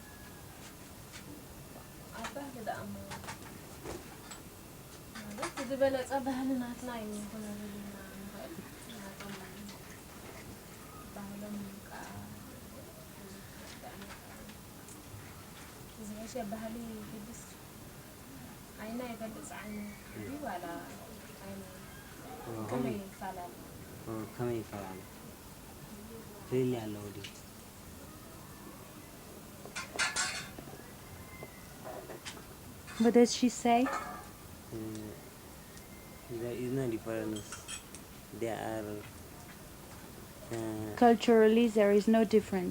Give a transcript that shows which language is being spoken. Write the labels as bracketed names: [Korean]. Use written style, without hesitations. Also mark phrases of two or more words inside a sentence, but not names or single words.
[Tigrinya] ኣብ ባህሊ ደኣሞ ማለት ዝበለፀ ባህሊ ናትና እዩ ክነብልና ንኽእል ናቶም ባህሎም ከዓ ዝገሸ ባህሊ ቅዱስ ዓይና ይገልፅ ዓይኒ ዋላ ዓይና ከመይ ይፈላለ? ከመይ ይፈላለ? ፍልይ ኣለዎ ድዩ? [English] What does she say? There is no difference. There are culturally there is no difference.